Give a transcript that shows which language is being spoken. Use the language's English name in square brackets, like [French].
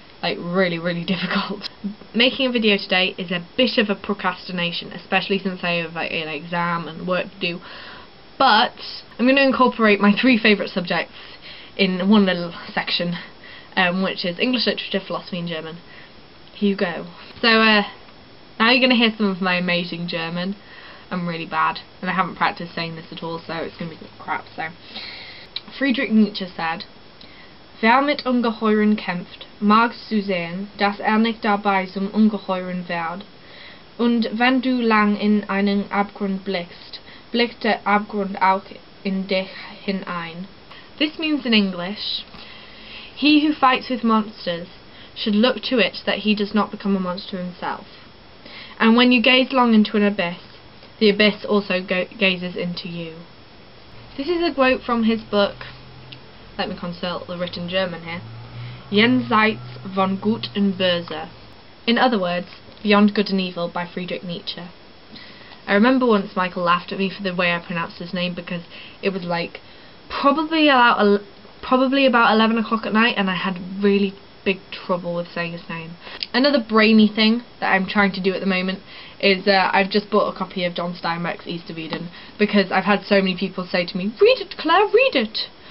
[English] Like really difficult. Making a video today is a bit of a procrastination, especially since I have like an exam and work to do, but I'm going to incorporate my 3 favourite subjects in one little section, which is English literature, philosophy and German. Here you go. So now you're going to hear some of my amazing German. I'm really bad, and I haven't practiced saying this at all, so it's going to be crap. [German] So Friedrich Nietzsche said, "Wer mit Ungeheuren kämpft, mag zusehen, dass nicht dabei zum Ungeheuren wird. Und wenn du lang in einen Abgrund blickst, blickt der Abgrund auch in dich hinein." [English] This means in English, he who fights with monsters should look to it that he does not become a monster himself. And when you gaze long into an abyss, the abyss also gazes into you. This is a quote from his book. Let me consult the written German here. [German] Jenseits von Gut und Böse. [English] In other words, Beyond Good and Evil by Friedrich Nietzsche. I remember once Michael laughed at me for the way I pronounced his name, because it was like probably about 11 o'clock at night, and I had really big trouble with saying his name. Another brainy thing that I'm trying to do at the moment is I've just bought a copy of John Steinbeck's East of Eden, because I've had so many people say to me, "Read it, Claire, read it."